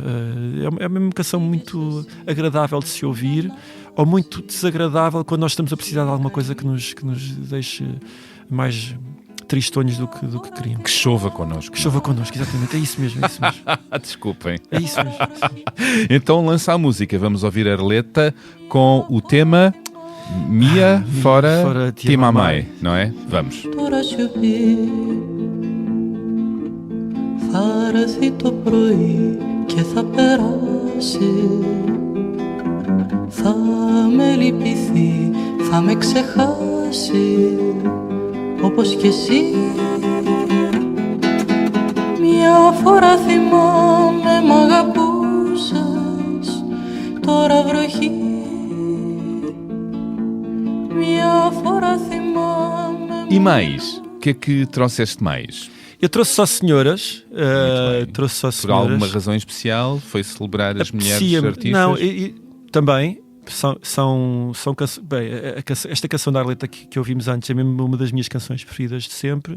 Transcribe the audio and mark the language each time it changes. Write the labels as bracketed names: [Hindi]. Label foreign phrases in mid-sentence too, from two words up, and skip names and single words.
[Portuguese] É uma canção muito agradável de se ouvir, ou muito desagradável quando nós estamos a precisar de alguma coisa que nos deixe mais tristonhos do que queríamos. Que chova connosco. Que chova connosco, exatamente. É isso mesmo. Desculpem. É isso mesmo. Então lança a música. Vamos ouvir a Arleta com o tema Mia Fora Timamai, não é? Vamos. [Greek] Θα έρθει το πρωί και θα περάσει. Θα με λυπηθεί, θα με ξεχάσει, όπως κι εσύ. Μια φορά θυμάμαι μ' αγαπούσες, τώρα βροχή. Μια φορά θυμάμαι. [Portuguese] E mais? O que é que trouxeste mais? Eu trouxe só senhoras. Por alguma razão especial? Foi celebrar as mulheres artistas? Não, também são bem, esta canção da Arleta que ouvimos antes é mesmo uma das minhas canções preferidas de sempre.